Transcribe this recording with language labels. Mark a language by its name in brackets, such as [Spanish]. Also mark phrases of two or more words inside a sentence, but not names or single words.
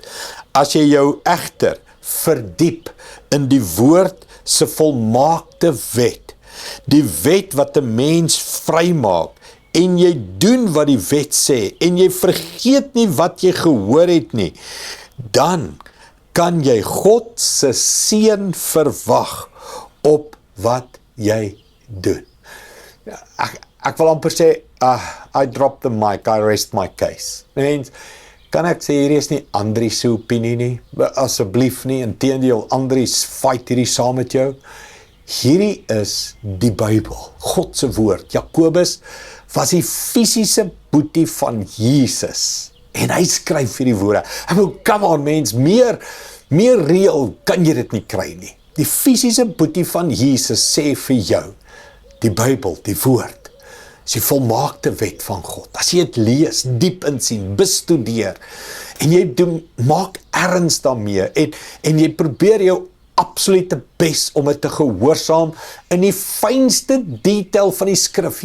[Afrikaans] As jy jou egter verdiep in die woord se volmaakte wet, die wet wat 'n mens vrymaak, en jy doen wat die wet sê, en jy vergeet nie wat jy gehoor het nie, dan kan jy God se seën verwag op wat jy doen." Ek wil amper sê, [English] I drop the mic, I rest my case. [Afrikaans] Mens, kan ek sê, hierdie is nie Andri se opinie nie, asseblief nie, inteendeel, Andri fight hierdie saam met jou. Hierdie is die Bybel, God se woord. Jakobus was die fisiese boetie van Jesus, en hy skryf hierdie woorde. Ek bedoel, [English] come on [Afrikaans] mens, meer reël kan jy dit nie kry nie. Die fisiese boetie van Jesus sê vir jou, die Bybel, die woord, is die volmaakte wet van God. As jy dit lees, diep insien, bestudeer, en jy maak erns daarmee, en jy probeer jou absolute bes om dit te gehoorsaam in die fynste detail van die skrif.